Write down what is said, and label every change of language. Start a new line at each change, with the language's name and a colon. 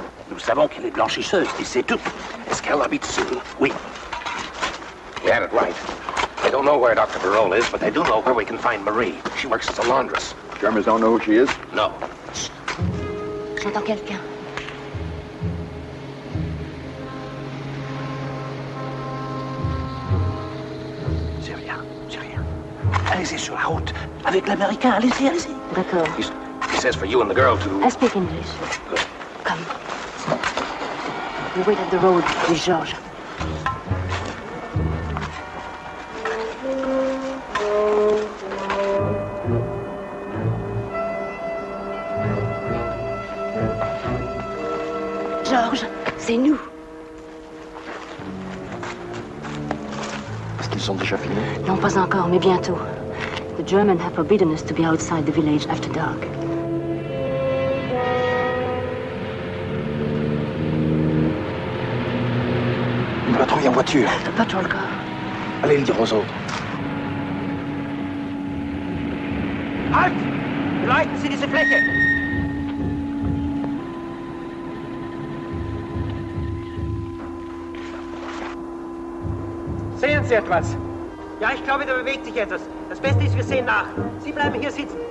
French: Nous savons qu'elle est blanchisseuse, et c'est tout. Est-ce qu'elle habite ici?
English: Oui. You had it right. They don't know where Dr. Barole is, but they do know where we can find Marie. She works as a laundress. Germans don't know who she is? No.
French: J'entends quelqu'un. C'est rien, c'est rien. Allez-y sur la route, avec l'Américain, allez-y, allez-y. D'accord.
English: He says for you and the girl to... I speak English. Come. We wait at the road with Georges.
French: Georges, c'est nous. Est-ce qu'ils sont déjà finis? Non, pas encore, mais bientôt.
English: The Germans have forbidden us to be outside the village after dark.
French: Une patrouille en voiture.
English: The patrol car.
French: Allez le dire aux autres.
German: Halt! Leiten Sie diese Fläche! Sehen Sie etwas? Ja, ich glaube, da bewegt sich etwas. Das Beste ist, wir sehen nach. Sie bleiben hier sitzen.